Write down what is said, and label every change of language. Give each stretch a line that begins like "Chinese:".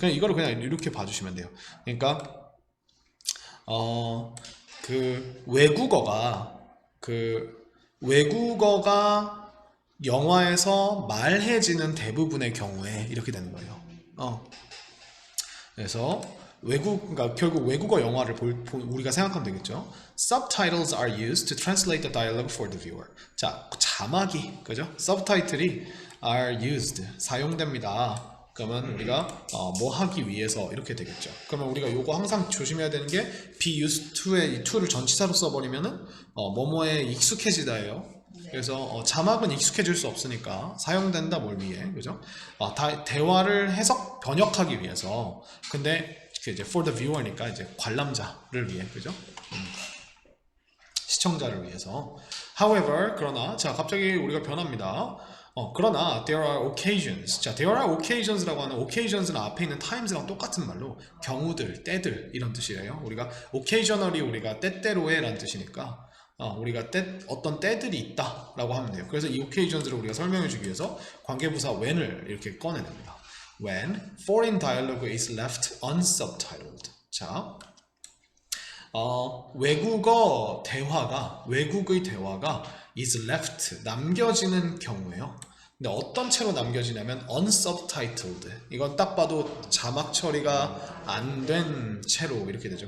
Korean: 그냥 이거를 그냥 이렇게 봐주시면 돼요. 그러니까 그 외국어가 영화에서 말해지는 대부분의 경우에 이렇게 되는 거예요. 그래서 그러니까 결국 외국어 영화를 우리가 생각하면 되겠죠.
English: Subtitles are used to translate the dialogue for the viewer. 자, 자막이 그죠?
Korean: Subtitle이 are used 사용됩니다. 그러면 우리가 뭐 하기 위해서 이렇게 되겠죠. 그러면 우리가 요거 항상 조심해야 되는 게 be used to 의 이 to를 전치사로 써버리면은 뭐뭐에 익숙해지다예요. 그래서 자막은 익숙해질 수 없으니까 사용된다 뭘 위해 그죠? 대화를 번역하기 위해서 근데 이제 for the viewer 니까 이제 관람자를 위해 그죠? 시청자를 위해서. However 그러나 자 갑자기 우리가 변합니다.
English: 그러나 there are occasions.
Korean: 자 there are occasions 라고 하는 occasions는 앞에 있는 times랑 똑같은 말로 경우들, 때들 이런 뜻이에요. 우리가 occasionally 우리가 때때로에 라는 뜻이니까 우리가 어떤 때들이 있다 라고 하면 돼요. 그래서 이 occasions를 우리가 설명해 주기 위해서 관계부사 when을 이렇게 꺼내냅니다.
English: When foreign dialogue is left unsubtitled.
Korean: 자, 외국의 대화가 is left 남겨지는 경우에요. 근데 어떤 채로 남겨지냐면 unsubtitled. 이건 딱 봐도 자막 처리가 안 된 채로 이렇게 되죠.